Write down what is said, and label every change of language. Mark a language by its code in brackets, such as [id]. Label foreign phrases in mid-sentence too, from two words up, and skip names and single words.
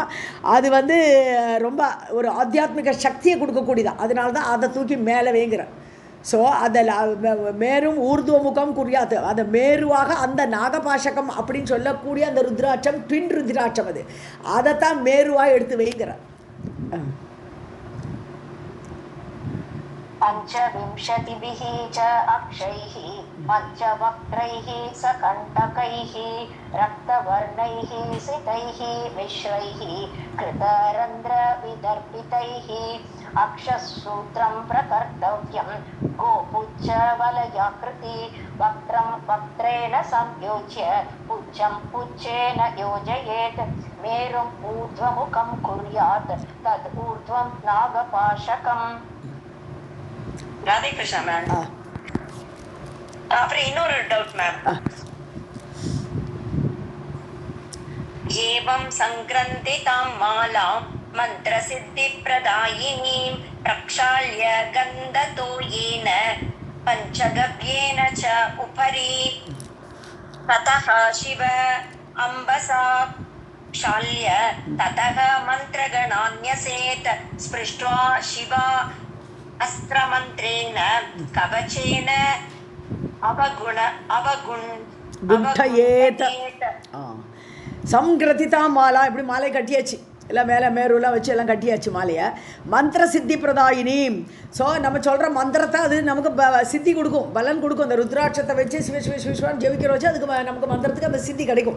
[ta] அது வந்து ரொம்ப ஒரு ஆத்தியாத்மிக சக்தியை கொடுக்கக்கூடியதான். அதனால தான் அதை தூக்கி மேலே வேங்குறேன். ஸோ அதில் [sa] मेरुम् ऊर्ध्व मुखं कुर्यात्, [ta] அந்த மேருவாக அந்த நாகபாஷகம் அப்படின்னு சொல்லக்கூடிய அந்த ருத்ராட்சம் ட்வின் ருத்ராட்சம், அதைத்தான் மேருவாக எடுத்து வைக்கிறார். [sa] पञ्चविंशतिभिः च अक्षैः पञ्चवक्त्रैः सकण्टकैः रक्तवर्णैः सितैः मिश्रैः कृतरन्ध्रविदर्पितैः अक्षसूत्रं प्रकर्तव्यं गोपुच्छवलयाकृति वक्त्रं वक्त्रेण संयोज्य पुच्छं पुच्छेन योजयेत् मेरुम् ऊर्ध्वमुखं कुर्यात् तद् ऊर्ध्वं नागपाशकम्. [ta] ராதே கிருஷ்ணா மேம். அப்புறம் இன்னொரு டவுட் மேம். [sa] एवं सङ्ग्रन्थितां मालां मन्त्रसिद्धिप्रदायिनीं प्रक्षाल्य गन्धतोयेन पञ्चगव्येन च उपरि ततः शिव अम्भसा क्षाल्य ततः मन्त्रगणान्न्यसेत् स्पृष्ट्वा शिवा अस्त्रमन्त्रेण कवचेन गुण्ठयेत. सङ्ग्रथिता माला, [ta] இப்படி மாலை கட்டியாச்சு, எல்லாம் மேலே மேருலாம் வச்சு எல்லாம் கட்டியாச்சு மாலையை. [sa] मन्त्र सिद्धि प्रदायिनी, [ta] ஸோ நம்ம சொல்கிற மந்திரத்தை அது நமக்கு சித்தி கொடுக்கும், பலன் கொடுக்கும். அந்த ருத்ராட்சத்தை வச்சு சிவன் ஜெபிக்கிற வச்சு அதுக்கு நமக்கு மந்திரத்துக்கு அந்த சித்தி கிடைக்கும்.